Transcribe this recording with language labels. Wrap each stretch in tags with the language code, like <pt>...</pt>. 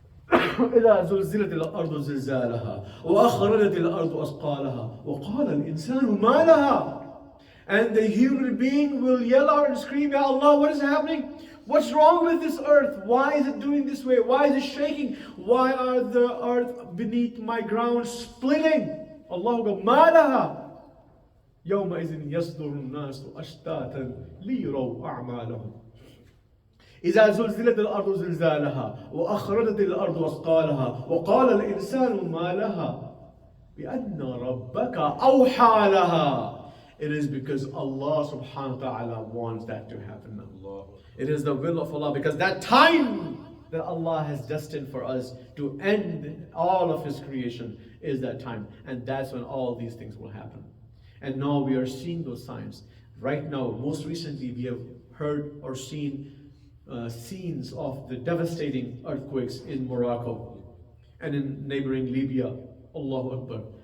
<ar>إِذَا زُلْزِلَتِ الْأَرْضُ زِلْزَالَهَا وَأَخْرَجَتِ الْأَرْضُ أَثْقَالَهَا وَقَالَ الْإِنسَانُ مَا لَهَا.</ar> <en>And the human being will yell out and scream, Ya Allah, what is happening? What's wrong with this earth? Why is it doing this way? Why is it shaking? Why are the earth beneath my ground splitting? Allah will go,</en> <ar>مَا لَهَا يومئذ يصدر الناس أشتاتا ليروا أعمالهم إذا زلزلت الأرض زلزالها وأخرجت الأرض أثقالها وقال الإنسان ما لها بأن ربك أوحى لها.</ar> <en>It is because Allah subhanahu wa ta'ala wants that to happen now. It is the will of Allah, because that time that Allah has destined for us to end all of His creation is that time, and that's when all these things will happen. And now we are seeing those signs. Right now, most recently, we have heard or seen scenes of the devastating earthquakes in Morocco and in neighboring Libya. Allahu Akbar.</en>